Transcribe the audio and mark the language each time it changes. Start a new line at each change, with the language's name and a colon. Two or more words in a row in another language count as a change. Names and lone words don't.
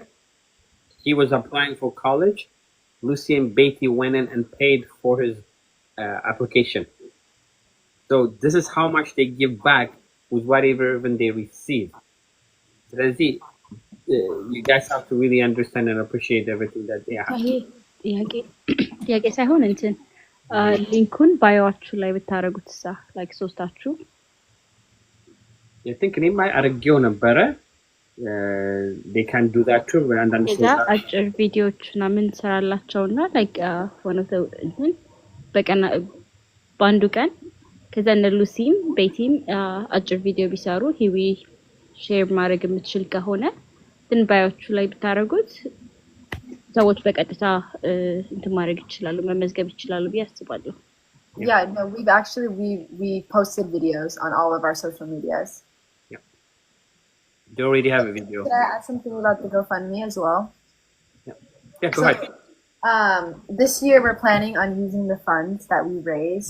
English: He was applying for college. Lucy and Betty went in and paid for his application. So this is how much they give back with whatever even they receive. So you guys have to really understand and appreciate everything that they have.
Amharic: ጥያቄ ሳይሆን እንትን ሊንኩን ባዮአችሁ ላይ ብታረጉትሳ ላይክ ሶስታችሁ
English: I think
Amharic: እኔም አድርጌው ነበረ.
English: They can do that too.
Amharic: እዛ አጭር ቪዲዮዎች ምናምን ሰራላቸውና ላይክ
English: one of the
Amharic: እንትን በቀን በአንዱ ቀን ከዛ እነ ሉሲም ቤቲም አጭር ቪዲዮ ቢሰሩ ሂዊ ሼር ማድረግ የምትችል ከሆነ ግን ባዮአችሁ ላይ ብታረጉት ሰዎች በቀጥታ እንትን ማድረግ ይችላሉ መመዝገብ ይችላሉ ብዬ አስባለሁ።
English: Yeah, no, we posted videos on all of our social medias. They already have a video. Can I add something about the GoFundMe as well? Yeah, go ahead. This year we're planning on using the funds that we raised.